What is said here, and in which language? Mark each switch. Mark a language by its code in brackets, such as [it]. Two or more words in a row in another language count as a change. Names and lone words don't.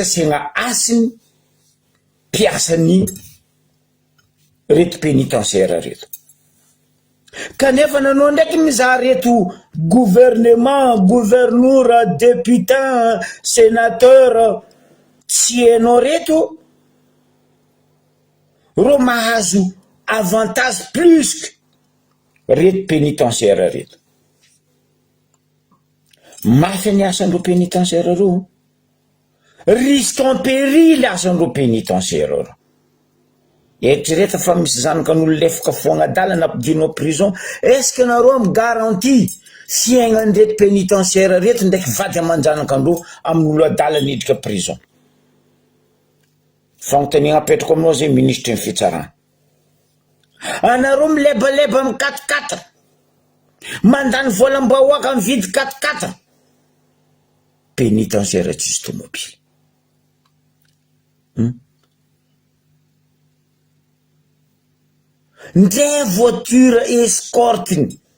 [mg] asiagna asiny mpiasany reto pénitentiaire reto kanefa nanao ndraiky mizaha reto [fr] gouvernement gouverneur député sénateur [mg] tsy hainao reto ro mahazo [fr] avantage plus que [mg] reto pénitentiaire reto mafy ny asandro pénitentiaire ro [fr] risque en péril [mg] asandro pénitentiaire ro eritrereto fa misy zanakan'olo lefaka foagnadalana ampidirina prison [fr] est-ce que [mg] nareo amy garantie fiaignan'reto pénitentiaire reto ndraiky vady aman-janakandro amin'olo adalana idrika prison fagnontaniagna apetrako aminao zay ministre ny fitsarana anareo milebaleba amy 4x4 mandany volam-bahoaka mividy 4x4 pénitentiaire tsisy tomobile ndray [fr] voiture escorte